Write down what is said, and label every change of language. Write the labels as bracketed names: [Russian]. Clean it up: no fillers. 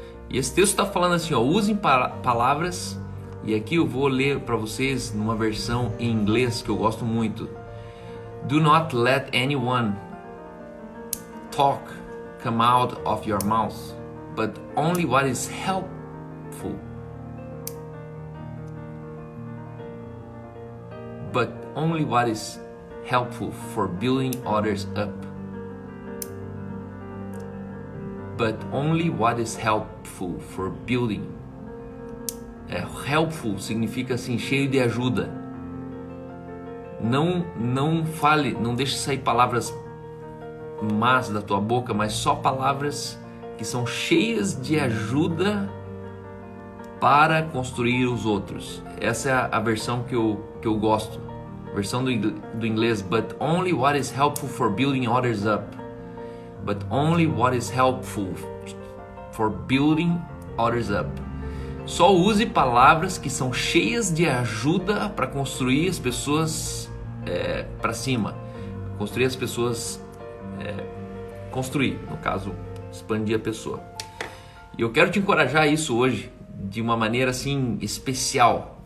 [Portuguese] E esse texto está falando assim, ó, usem palavras, e aqui eu vou ler para vocês numa versão em inglês que eu gosto muito. [English] Do not let anyone talk come out of your mouth, but only what is helpful. But only what is helpful for building others up. But only what is helpful for building. [Portuguese] Helpful significa assim, cheio de ajuda. Não fale, não deixe sair palavras más da tua boca, mas só palavras que são cheias de ajuda para construir os outros. Essa é a versão que eu gosto. A versão do inglês, [English] but only what is helpful for building others up. But only what is helpful for building others up. [Portuguese] Só use palavras que são cheias de ajuda para construir as pessoas para cima, construir as pessoas construir, no caso, expandir a pessoa. E eu quero te encorajar a isso hoje, de uma maneira assim especial.